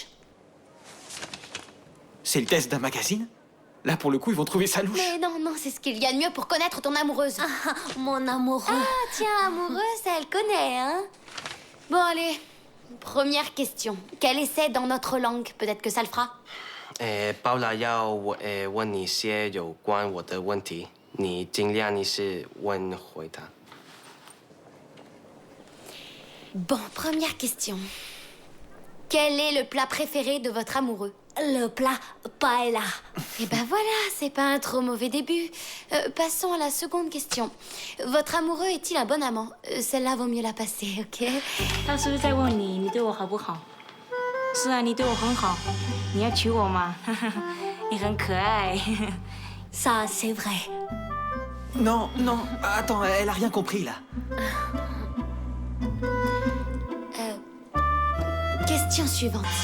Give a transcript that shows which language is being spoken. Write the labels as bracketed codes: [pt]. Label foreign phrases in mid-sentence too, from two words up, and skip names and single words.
[fr] C'est le test d'un magazine? Là, pour le coup, ils vont trouver ça louche. Mais non, c'est ce qu'il y a de mieux pour connaître ton amoureuse. Ah, mon amoureux. Ah, tiens, amoureuse, elle connaît, hein? Bon, allez. Première question. Quel essai dans notre langue? Peut-être que ça le fera. [zh] 包了要问你些有关我的问题，你尽量你是问回答。 [fr] Bon, première question. Quel est le plat préféré de votre amoureux? Le plat paella. Eh ben voilà, c'est pas un trop mauvais début. Passons à la seconde question. Votre amoureux est-il un bon amant? Celle-là vaut mieux la passer, ok? [zh] 他是不是在问你，你对我好不好？是啊，你对我很好，你要娶我吗？你很可爱。 [fr] Ça, c'est vrai. Non, attends, elle a rien compris, là. Question suivante.